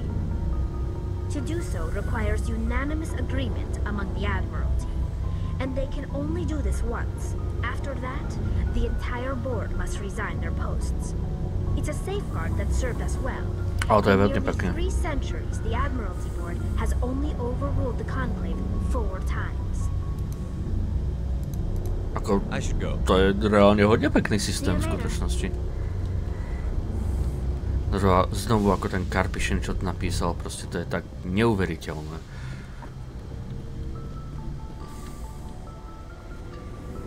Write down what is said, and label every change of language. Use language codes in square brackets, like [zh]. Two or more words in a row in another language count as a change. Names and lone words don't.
[en] To do so requires unanimous agreement among the Admiralty, and they can only do this once. After that, the entire board must resign their posts. It's a safeguard that served us well. In nearly 3 centuries, the Admiralty Board has only overruled the Conclave 4 times. [sk] Ako, to je reálne hodne pekný systém v skutočnosti. Znovu ako ten Karpyšin, čo to napísal, proste to je tak neuveriteľné.